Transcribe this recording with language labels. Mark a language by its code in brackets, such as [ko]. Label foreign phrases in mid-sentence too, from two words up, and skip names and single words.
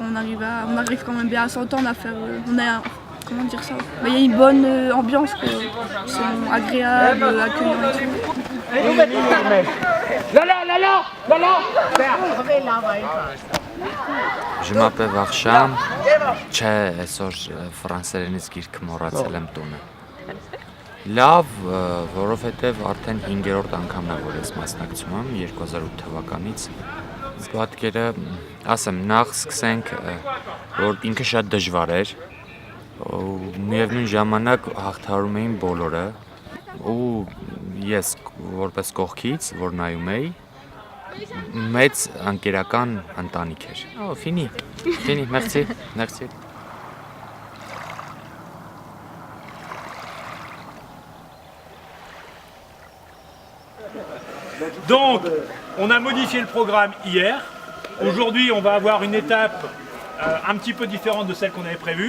[fr] On arrive quand même bien à s'entendre, à faire, comment dire ça, il y a une bonne ambiance, quoi. Ils sont agréables, accueillants et Je m'appelle Varsham, [hy] չէ, այսօր ֆրանսերենից գիրք մոռացել եմ տունը։ Լավ, որովհետև արդեն 5-րդ անգամն է, որ ես մասնակցում եմ 2008 թվականից։ Պատկերը, ասեմ, նախ սկսենք, որ ինքը շատ դժվար էր, միևնույն ժամանակ հաղթահարում էին բոլորը, ու ես որպես կողքից, որ նայում էի, մեծ անկերական ընտանիք էր։ Ֆինի, [fr] merci, merci. Donc, on a modifié le programme hier. Aujourd'hui, on va avoir une étape un petit peu différente de celle qu'on avait prévue.